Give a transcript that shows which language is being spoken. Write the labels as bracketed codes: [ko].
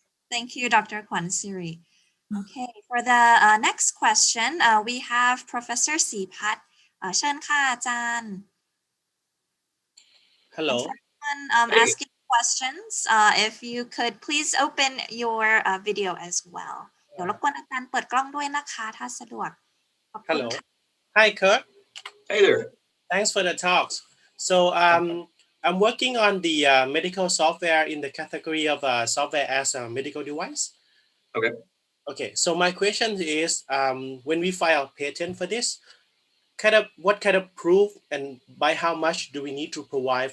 [en] Thank you, Dr. Kwansiri. Okay, for the next question, we have Professor Sipat. [th] เชิญค่ะอาจารย์ [en] Hello. Asking questions. If you could please open your video as well. [th] เดี๋ยวรบกวนอาจารย์เปิดกล้องด้วยนะคะถ้าสะดวก ขอบคุณ [en] Hello. [th] ค่ะ [en] Hi, Kirk. Hey there. Thanks for the talks. So I'm working on the medical software in the category of software as a medical device. Okay. Okay. So my question is, when we file patent for this, what kind of proof and by how much do we need to provide?